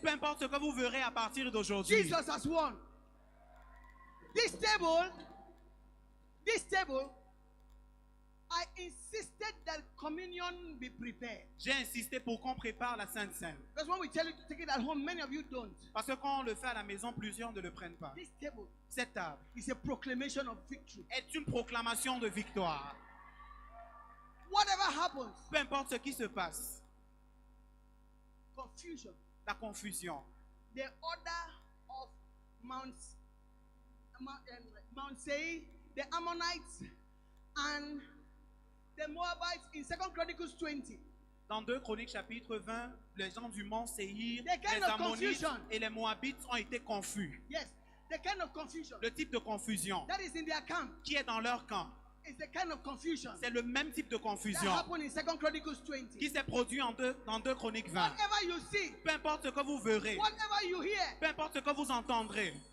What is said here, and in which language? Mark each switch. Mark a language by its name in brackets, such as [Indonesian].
[French] Peu importe ce que vous verrez à partir d'aujourd'hui. [English] Jesus has won. This table, I insisted that communion be prepared. [French] J'ai insisté pour qu'on prépare la Sainte Seine. [English] Because when we tell you to take it at home, many of you don't. [French] Parce que quand on le fait à la maison, plusieurs ne le prennent pas. [English] This table [French] Cette table [English] is a proclamation of victory. [French] est une proclamation de victoire. [English] Whatever happens, [French] Peu importe ce qui se passe, [English] confusion. [French] la confusion, [English] The order of Mount Seir, the Ammonites, and the Moabites in 2 Chronicles 20. [French] dans 2 Chroniques chapitre 20, les gens du mont Séhir, [English] The kind [French] les [English] of [French] Ammonites [English] confusion. [French] et les Moabites ont été confus. [English] Yes, the kind of confusion [French] Le type de confusion [English] that is in their camp [French] qui est dans leur camp, [English] is the kind of confusion [French] c'est le même type de [English] that [French] confusion [English] happened in 2 Chronicles 20. [French] qui s'est produit dans 2 Chroniques 20. [English] Whatever you see, [French] Peu importe ce que vous verrez, [English] whatever you hear, [French] peu importe ce que vous entendrez,